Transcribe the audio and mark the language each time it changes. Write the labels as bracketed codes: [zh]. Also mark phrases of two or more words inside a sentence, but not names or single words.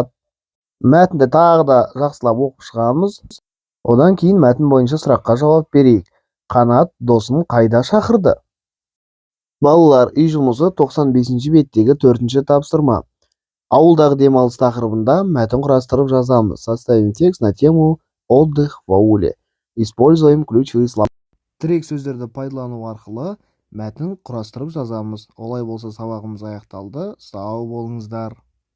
[kk] Мәтінді тағы да жақсылап оқып шығамыз. Одан кейін мәтін бойынша сұраққа жауап берейік. Қанат досын қайда шақырды? Балалар, үй жұмысы 95-ші беттегі 4-ші тапсырма. Ауылдағы демалыс тақырыбында мәтін құрастырып жазамыз. [ru] Составим текст на тему отдых в ауле. Используем ключевые слова. [kk] Тірек сөздерді пайдалану арқылы мәтін құрастырып жазамыз. Олай болса сабағымыз аяқталды. Сау болыңыздар.